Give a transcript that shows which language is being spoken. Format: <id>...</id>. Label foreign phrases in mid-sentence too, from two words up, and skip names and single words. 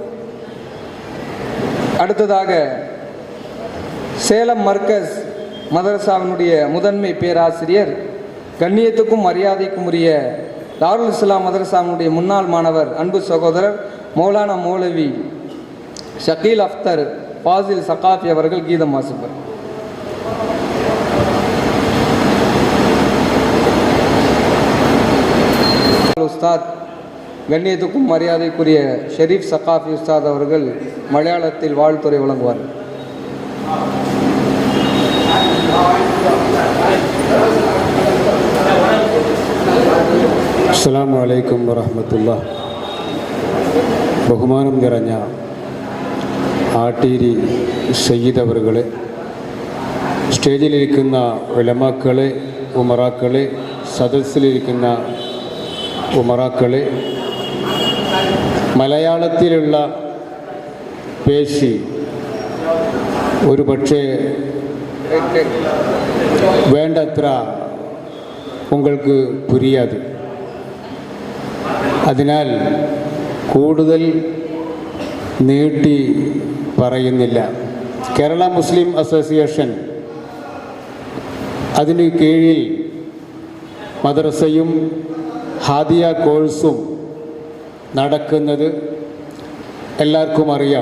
<ta>அடுத்ததாக சேலம் மர்கஸ் மதரசாவினுடைய முதன்மை பேராசிரியர், கண்ணியத்துக்கும் மரியாதைக்கும் உரிய தாருல் இஸ்லாம் மதரசாவினுடைய முன்னாள் மாணவர் அன்பு சகோதரர் மௌலானா மௌலவி ஷகீல் அஃப்தர் ஃபாசில் சகாஃபி அவர்கள் கீதம் வாசிப்பார். உஸ்தாத் கண்ணியத்துக்கும் மரியாதைக்குரிய ஷெரீஃப் சகாஃபி உஸ்தாத் அவர்கள் மலையாளத்தில் வாழ்த்துரை வழங்குவார்.</ta> <ar>السلام عليكم ورحمة الله.</ar> <ml>ബഹുമാനം നിറഞ്ഞ ആട്ടീരി സയ്യിദ് അവറുകളെ, സ്റ്റേജിലിരിക്കുന്ന ഉലമാക്കളെ, ഉമറാക്കളെ, സദസ്സിലിരിക്കുന്ന ഉമറാക്കളെ, മലയാളത്തിലുള്ള പേശി ഒരു പക്ഷേ വേണ്ടത്ര</ml> <ta>உங்களுக்கு புரியாது.</ta> <ml>അതിനാൽ കൂടുതൽ നീട്ടി പറയുന്നില്ല. കേരള മുസ്ലിം അസോസിയേഷൻ, അതിന് കീഴിൽ മദ്രസയും ഹാദിയ കോഴ്സും നടക്കുന്നത് എല്ലാവർക്കും അറിയാം.</ml>